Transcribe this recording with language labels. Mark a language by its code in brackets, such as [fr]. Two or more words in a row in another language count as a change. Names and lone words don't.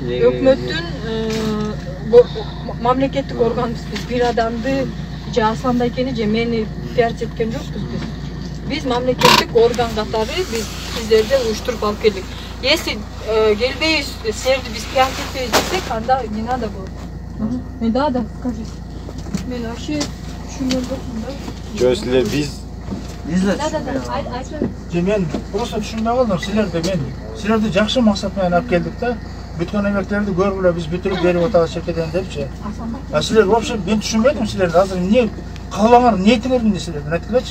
[ky] Өкмөттүн мамлекеттик органбыз биз. Бир адамды же Асланда экени же мени пиарчы эткен жокпуз биз. Биз мамлекеттик орган катары биз сиздерди уюштуруп алып келдик. Если келбейбиз, силерди биз пиарчы этпейбиз десек, анда [ru] не надо было. Не надо, скажи. [ky] Мен вообще түшүнгөн жокмун да. Жо силер биз Да. мен просто түшүнбөй калдым. Силерди жакшы максат менен алып келдик да. Бүткөн эмектерди көргүлө биз бүтүрүп берип атабыз чекеден депчи. Силер вообще мен түшүнбөдүм силерди. Азыр эмне каалаңар, ниетиңер эмне силердин айткылачы?